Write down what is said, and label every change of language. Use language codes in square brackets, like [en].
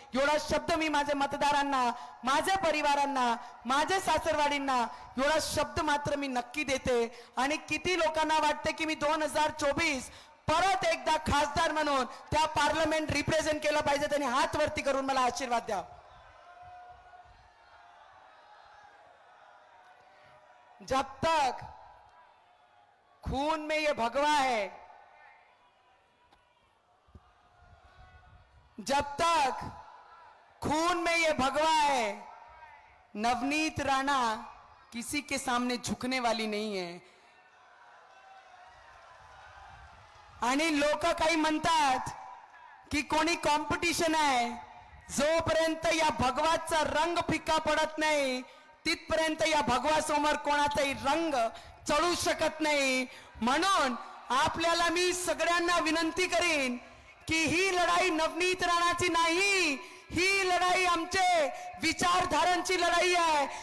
[mr] एवढा शब्द मी माझे मतदारांना, माझे परिवारांना, माझे सासरवाडींना एवढा शब्द मात्र मी नक्की देते। आणि किती लोकांना वाटते की मी 2024 परत एकदा खासदार म्हणून त्या पार्लमेंट रिप्रेझेंट केलं पाहिजे, त्यांनी हात वरती करून मला आशीर्वाद द्या। [hi] जब तक खून में ये भगवा है, जब तक खून में ये भगवा है, नवनीत राणा किसी के सामने झुकने वाली नहीं है। [mr] आणि लोक काही म्हणतात की कोणी कॉम्पिटिशन आहे, जोपर्यंत या भगवाचा रंग फिक्का पडत नाही तिथपर्यंत या भगवा समोर कोणाचाही रंग चढू शकत नाही। म्हणून आपल्याला मी सगळ्यांना विनंती करीन की ही लढाई नवनीत राणाची नाही, ही लढाई आमचे विचारधारांची लढाई आहे।